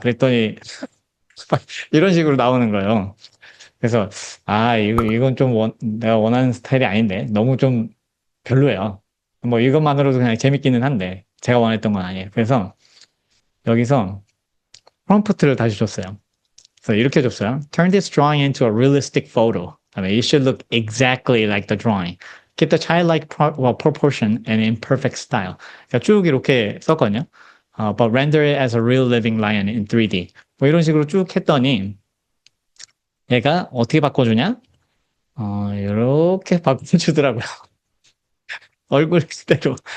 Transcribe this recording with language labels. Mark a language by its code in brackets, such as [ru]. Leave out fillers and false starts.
[ko] 그랬더니 이런 식으로 나오는 거예요. 그래서 이건 좀 내가 원하는 스타일이 아닌데 너무 좀 별로예요. 뭐 이것만으로도 그냥 재밌기는 한데 제가 원했던 건 아니에요. 그래서 여기서 프롬프트를 다시 줬어요. 그래서 이렇게 줬어요. [en] Turn this drawing into a realistic photo. It should look exactly like the drawing. Keep the childlike proportion and in perfect style. [ko] 그러니까 쭉 이렇게 썼거든요. [en] But render it as a real living lion in 3D. [ko] 뭐 이런 식으로 쭉 했더니 얘가 어떻게 바꿔주냐? 이렇게 바꿔주더라고요. 얼굴 그대로.